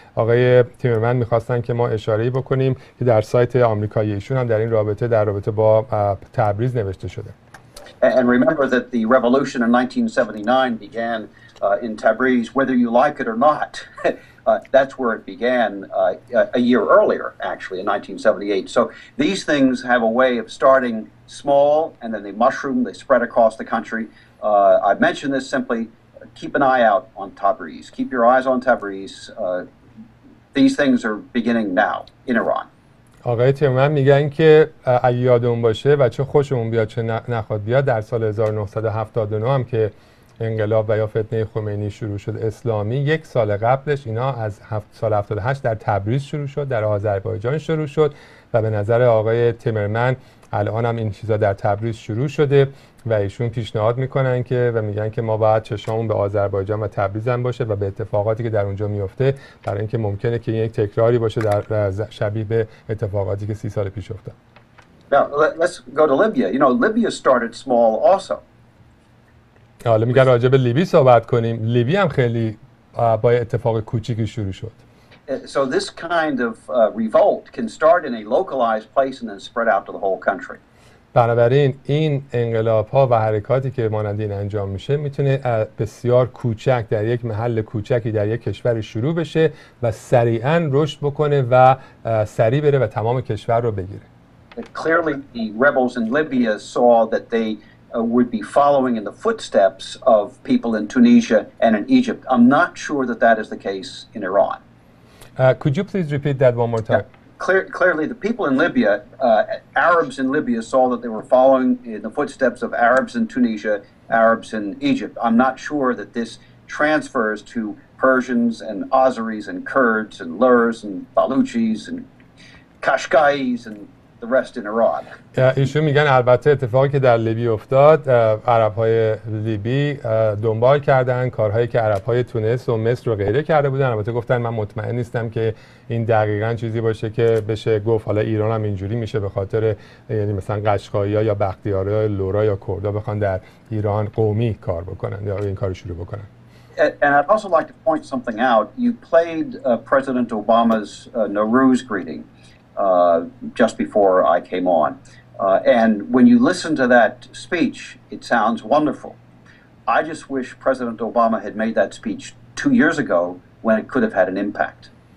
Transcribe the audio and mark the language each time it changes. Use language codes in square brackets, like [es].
[fa] آقای تیمرمن میخواستن که ما اشاره‌ای بکنیم که در سایت آمریکایی ایشون هم در این رابطه با تبریز نوشته شده. [en] And remember that the revolution in 1979 began in Tabriz, whether you like it or not. That's where it began a year earlier, actually, in 1978. So these things have a way of starting small, and then they mushroom, they spread across the country. I mention this simply, keep an eye out on Tabriz. Keep your eyes on Tabriz. These things are beginning now in Iran. [fa] آقای تیمرمن میگن که اگه یادمون باشه و چه خوشمون بیاد چه نخواد بیاد، در سال 1979 هم که انقلاب و یا فتنه خمینی شروع شد اسلامی، یک سال قبلش اینا از سال 78 در تبریز شروع شد، در آذربایجان شروع شد و به نظر آقای تیمرمن الان هم این چیزا در تبریز شروع شده و ایشون پیشنهاد میکنن که و میگن که ما باید چشممون به آذربایجان و تبریز هم باشه و به اتفاقاتی که در اونجا میفته، برای اینکه ممکنه که یک تکراری باشه در شبیه به اتفاقاتی که 30 سال پیش افتاد. [en] Now let's go to Libya. You know, Libya started small also. [fa] حالا میگن راجع به لیبی صحبت کنیم. لیبی هم خیلی با اتفاق کوچیکی شروع شد. [en] So this kind of revolt can start in a localized place and then spread out to the whole country. [fa] بنابراین این انقلاب‌ها و حرکاتی که مانند این انجام میشه میتونه بسیار کوچک در یک محل کوچکی در یک کشور شروع بشه و سریعاً رشد بکنه و سریع بره و تمام کشور رو بگیره. [en] Clearly the rebels in Libya saw that they would be following in the footsteps of people in Tunisia and in Egypt. I'm not sure that that is the case in Iran. Could you please repeat that one more time? Clearly, the people in Libya, Arabs in Libya, saw that they were following in the footsteps of Arabs in Tunisia, Arabs in Egypt. I'm not sure that this transfers to Persians and Azeris and Kurds and Lurs and Baluchis and Qashqais and the rest in Iran. [fa] ایشون میگن البته اتفاقی که در لیبی افتاد، عرب‌های لیبی دنبال کردن کارهایی که عرب‌های تونس و مصر و غیره کرده بودن. البته گفتن من مطمئن نیستم که این دقیقاً چیزی باشه که بشه گفت حالا ایران هم اینجوری میشه به خاطر یعنی مثلا قشقایی‌ها یا بختیاری‌ها یا لورا یا کردا بخوان در ایران قومی کار بکنن یا این کارو شروع بکنن. [en] And I'd also like to point something out. You played President Obama's Nowruz greeting just before I came on. And when you listen to that speech, it sounds wonderful. I just wish President Obama had made that speech 2 years ago when it could have had an impact.